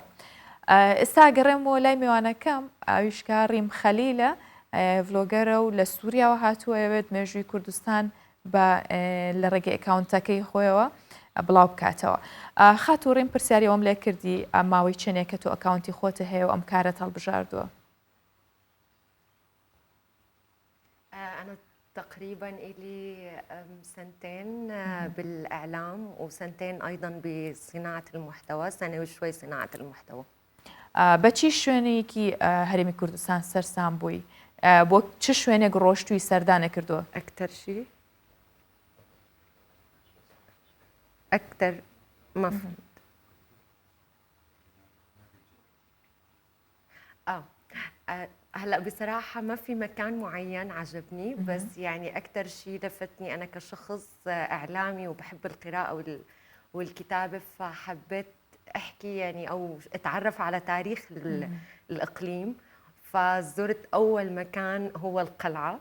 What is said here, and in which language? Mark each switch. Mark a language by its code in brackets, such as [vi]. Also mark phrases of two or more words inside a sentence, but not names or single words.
[ckb] ئێستا گەڕێمەوە لای میوانەکەم ئاویشکە ڕیم خەلیلە ڤلۆگەرە و لە سووریاوە هاتووەوێت مێژووی کوردستان بە لە ڕێگەی ئەکاونتەکەی خۆیەوە بڵاو بکاتەوە. خاتو ڕێم پرسیاری ئەوم لێ کردی ماوەی چنێک کە تۆ ئەکاونتی خۆتە هەیە و ئەم کارەت هەڵبژاردووە؟ [ar] أنا تقريبا إلي سنتين بالإعلام وسنتين أيضا بصناعة المحتوى، سنة وشوي صناعة المحتوى. [ckb] بەچی شوێنێکی هەرێمی کوردستان سەرسام بووی بۆ چ شوێنێک ڕۆشتووی سەردانە کردووە؟ [ar] أكثر شيء أكثر ما فهمت. هلا بصراحة ما في مكان معين عجبني، بس يعني أكثر شيء لفتني أنا كشخص إعلامي وبحب القراءة والكتابة، فحبيت أحكي يعني أو أتعرف على تاريخ الإقليم، فزرت أول مكان هو القلعة.